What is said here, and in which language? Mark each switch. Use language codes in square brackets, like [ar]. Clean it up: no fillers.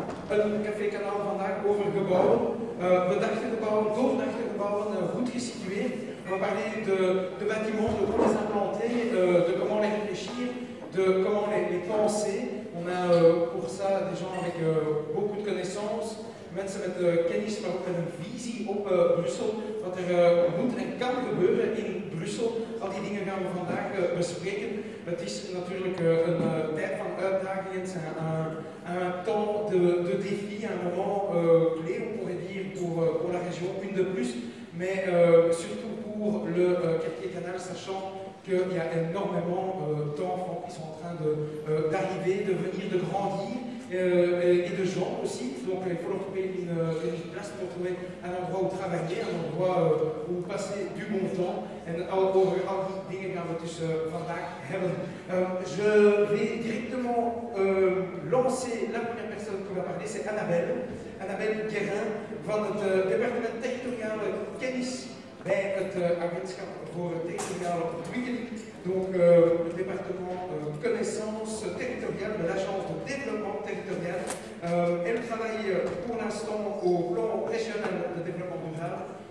[nl] Een Café Canal vandaag over gebouwen, bedachte gebouwen, doordachte gebouwen, goed gesitueerd. [fr] On va parler de bâtiments, de comment les implanter, de comment les réfléchir, de comment les penser. On a pour ça des gens avec beaucoup de connaissances, [nl] mensen met kennis, maar ook met een visie op Brussel. Wat er moet en kan gebeuren in Brussel. Al die dingen gaan we vandaag bespreken. Het is natuurlijk een tijd van uitdagingen, [fr] c'est un temps de défi, un moment clé, on pourrait dire, pour la région, une de plus, mais surtout pour le quartier Canal, sachant qu'il y a énormément d'enfants qui sont en train d'arriver, de venir, de grandir, et de gens aussi. Donc il faut leur trouver une place pour trouver un endroit où travailler, un endroit où passer du bon temps. [nl] En over al die dingen gaan we dus vandaag hebben. [fr] Je vais directement lancer la première personne qui va parler, c'est Annabelle. [nl] Annabelle Guérin van het departement territoriale kennis bij het agentschap voor territoriale ontwikkeling. [fr] Donc le département connaissance territoriale de l'agence de développement territorial. Elle travaille pour l'instant au plan régional de développement durable.